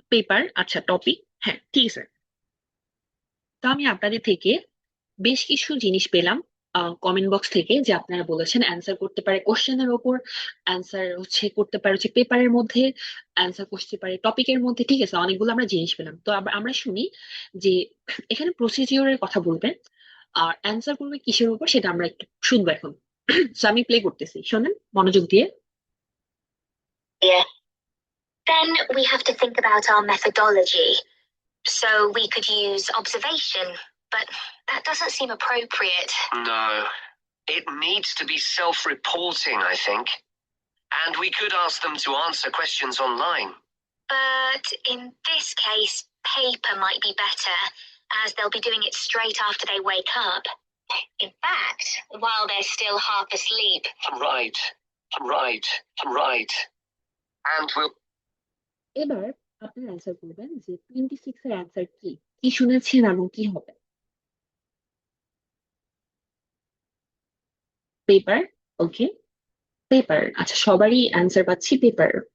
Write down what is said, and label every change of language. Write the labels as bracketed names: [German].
[Bangla] Paper, আচ্ছা, topic, হ্যাঁ ঠিক আছে। তো আমি আপনাদের থেকে বেশ কিছু জিনিস পেলাম কমেন্ট বক্স থেকে, যে আপনারা বলেছেন অ্যান্সার করতে পারে কোশ্চেনের ওপর, অ্যান্সার হচ্ছে করতে পারে হচ্ছে পেপারের মধ্যে, অ্যান্সার করতে পারে টপিকের মধ্যে। ঠিক আছে, অনেকগুলো আমরা জিনিস পেলাম। তো আমরা শুনি যে এখানে প্রসিজিওরের কথা বলবেন আর অ্যান্সার করবে কিসের উপর সেটা আমরা একটু শুনবো এখন। So, আমি প্লে করতেছি, শোনেন মনোযোগ দিয়ে। [English] Yeah. Then we have to think about our methodology. So we could use observation, but that doesn't seem appropriate. No, it needs to be self-reporting, I think. And we could ask them to answer questions online. But in this case, paper might be better, as they'll be doing it straight after they wake up. In fact, while they're still half asleep. Right, right, right. And we'll [Bangla] এবার আপনারা answer করবেন যে 26 এর answer কি। কি শুনেছেন এবং কি হবে? পেপার। ওকে, পেপার। আচ্ছা, সবারই অ্যান্সার পাচ্ছি পেপার।